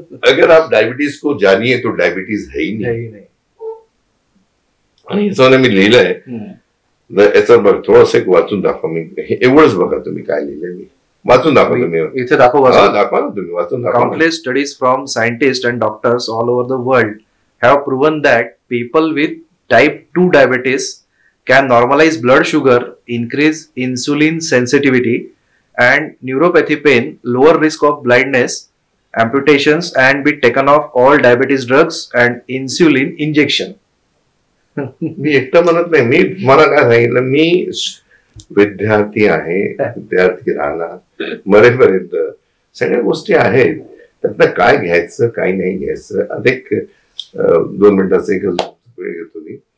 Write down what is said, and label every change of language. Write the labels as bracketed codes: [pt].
[hi] अगर आप डायबिटीज को जानिए तो डायबिटीज है ही नाही. [mr] आणि याच्यामध्ये मी लिहिलंय, याचं बघ थोडंसं एक वाचून दाखवा. मी एवढंच बघा तुम्ही काय लिहिलंय, मी वाचून दाखवा. तुम्ही इथे दाखवा ना, तुम्ही वाचून दाखवा. [en] Countless studies from scientists and doctors all over the world have proven that people with type 2 diabetes can normalize blood sugar, increase insulin sensitivity and neuropathy pain, lower risk of blindness, amputations, and be taken off all diabetes drugs and insulin injection. [mr] मी एकटं म्हणत नाही, मी तुम्हाला काय सांगितलं, मी विद्यार्थी आहे, विद्यार्थी राहणार मरेपर्यंत. सगळ्या गोष्टी आहेत, त्यातनं काय घ्यायचं काय नाही घ्यायचं. अधिक 2 मिनिटाचं एक वेळ घेतो मी.